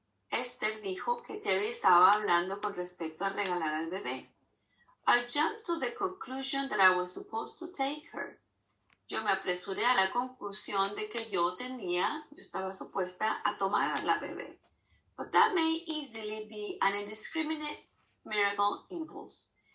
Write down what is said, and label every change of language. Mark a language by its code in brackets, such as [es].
[es] Esther dijo que Terry estaba hablando con respecto a regalar al bebé. [en] I jumped to the conclusion that I was supposed to take her. [es] Yo me apresuré a la conclusión de que yo estaba supuesta a tomar a la bebé. [en] But that may easily be an indiscriminate miracle impulse.